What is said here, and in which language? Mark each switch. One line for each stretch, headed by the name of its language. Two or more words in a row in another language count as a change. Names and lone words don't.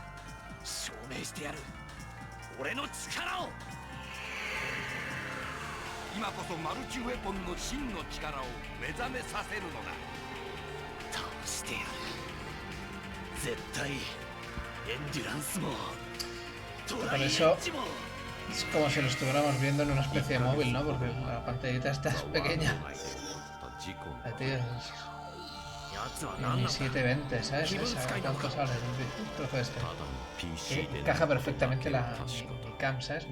Japanese: 証明してやる。俺の力を。今こそマルチウェポンの真の力を目覚めさせるのだ。倒してやる。絶対エンデュランスもトライエッジも。
Spanish: Es como si lo estuviéramos viendo en una especie de móvil, ¿no? Porque la pantallita está pequeña. Tío, ni 720, ¿sabes? ¿Cuánto sale un trozo de este? Encaja perfectamente mi cam, ¿sabes?